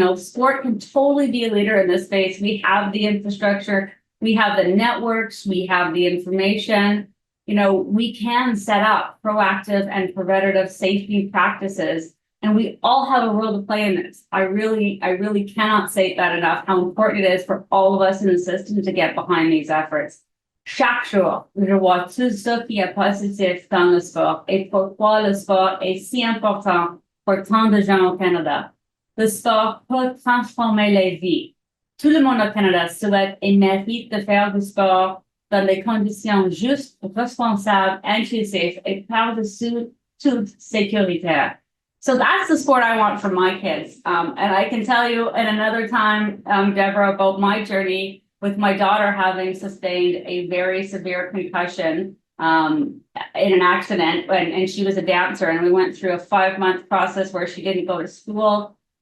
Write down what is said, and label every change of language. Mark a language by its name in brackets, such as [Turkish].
[English] Sport can totally be a leader in this space. We have the infrastructure, we have the networks, we have the information. We can set up proactive and preventative safety practices, and we all have a role to play in this. I really cannot say that enough, how important it is for all of us in the system to get behind these efforts. [French] Chaque jour, je vois tout ce qui est positif dans le sport et pourquoi le sport est si important pour tant de gens au Canada. Le sport peut transformer les vies. Tout le monde au Canada souhaite et mérite de faire du sport dans des conditions justes, responsables, inclusives, et par-dessus tout sécuritaires. [English] So that's the sport I want for my kids. And I can tell you in another time, Deborah, about my journey with my daughter having sustained a very severe concussion in an accident, and she was a dancer, and we went through a 5-month process where she didn't go to school.